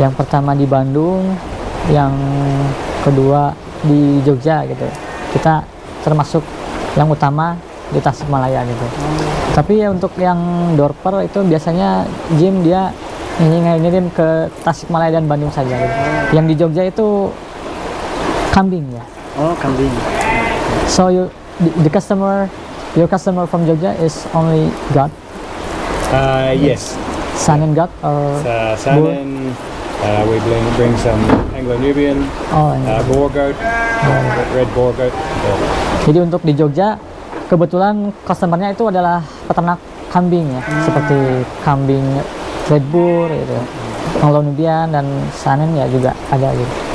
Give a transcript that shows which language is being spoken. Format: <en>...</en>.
<id>Yang pertama di Bandung, yang kedua di Jogja gitu. Kita termasuk yang utama di Tasikmalaya gitu. Tapi ya untuk yang dorper itu biasanya Jim dia ngirim ke Tasikmalaya dan Bandung saja gitu. Yang di Jogja itu kambing ya. Oh, kambing.</id> <en>So your customer from Jogja is only goat? Yes. Saanen goat or Saanen. We bring some Anglo-Nubian, boar goat, red boar goat.</en> <id>Jadi untuk di Jogja kebetulan customernya itu adalah peternak kambing ya, seperti kambing Red Boar gitu, Anglo-Nubian dan Saanen ya juga ada gitu.</id>